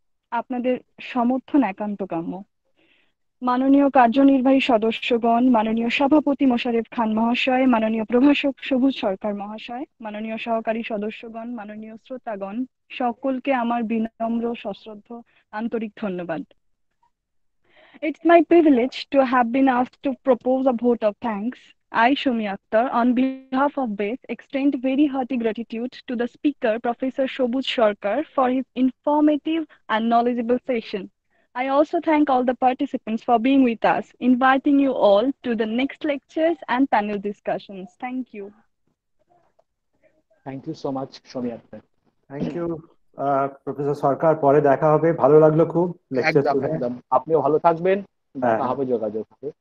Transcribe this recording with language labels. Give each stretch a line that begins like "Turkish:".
Bangla: আপনাদের সমর্থন একান্ত কাম্য। মাননীয় কার্যনির্বাহী সদস্যগণ, মাননীয় সভাপতি মোশাররফ খান মহাশয়, মাননীয় প্রভাষক সবুজ সরকার মহাশয়, মাননীয় সহকারী সদস্যগণ, মাননীয় শ্রোতাগণ, সকলকে আমার বিনম্র সশ্রদ্ধ আন্তরিক ধন্যবাদ।
English: It's my privilege to have been asked to propose a vote of thanks. I, Shomi Akhtar, on behalf of BASE, extend very hearty gratitude to the speaker, Professor Sabuj Sarkar, for his informative and knowledgeable session. I also thank all the participants for being with us, inviting you all to the next lectures and panel discussions. Thank you. Thank you so much, Shomi Akhtar. Thank you, professor Sarkar.
Bangla: পরে দেখা হবে, ভালো লাগলো খুব lecture একদম শুনে। একদম, আপনিও ভালো থাকবেন, দেখা হবে, যোগাযোগ হবে।